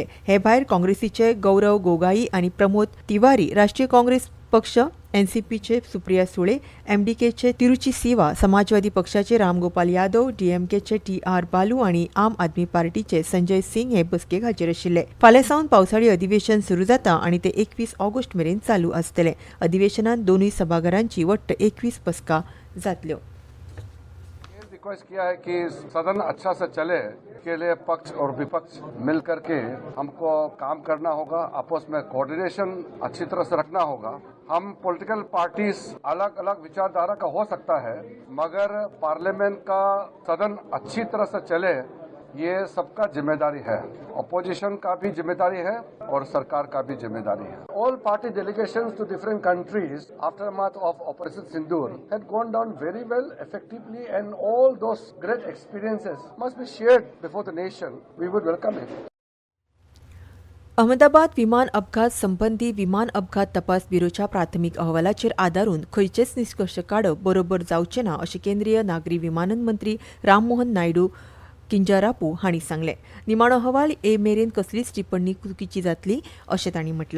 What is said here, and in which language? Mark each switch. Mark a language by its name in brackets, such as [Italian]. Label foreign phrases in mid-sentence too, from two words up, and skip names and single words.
[Konkani] हे भायर काँग्रेसीचे गौरव गोगाई आनी प्रमोद तिवारी, राष्ट्रीय काँग्रेस पक्ष NCPचे सुप्रिया सुळे, MDKचे तिरुची सिवा, समाजवादी पक्षाचे रामगोपाल यादव, DMKचे TR बालू आनी आम आदमी पार्टीचे संजय सिंग हे बसकेक हाजीर आशिल्ले. फाल्यां सावन पावसाळी अधिवेशन सुरू जाता आनी ते 21 ऑगस्ट मेरेन चालू आसतलें. अधिवेशनात दोनूय सभाघरांची वट्ट 21 बसका जातल्यो. [Hindi] रिक्वेस्ट किया है कि सदन अच्छा से चले के लिए पक्ष और विपक्ष मिल करके हमको काम करना होगा. आपस में कोऑर्डिनेशन अच्छी तरह से रखना होगा. हम [English] political parties [Hindi] अलग अलग विचारधारा का हो सकता है, मगर पार्लियामेंट का सदन अच्छी तरह से चले ये सबका जिम्मेदारी है. अपोजिशन का भी जिम्मेदारी है और सरकार का भी जिम्मेदारी है. [English] All party delegations to different countries aftermath of Operation Sindoor had gone down very well, effectively, and all those great experiences must be shared before the nation. We would welcome it. [Konkani] अहमदाबाद विमान अपघात संबंधी विमान अपघात तपास ब्युरोच्या प्राथमीक अहवालाचेर आदारून खंयचेच निष्कर्ष काडप बरोबर जावचे ना अशें केंद्रीय नागरी विमानन मंत्री राममोहन नायडू किंजारापू हांणी सांगलें. निमाणो अहवाल मेरेन कसलीच टिप्पणी चुकीची जातली अशें तांणी म्हटलां.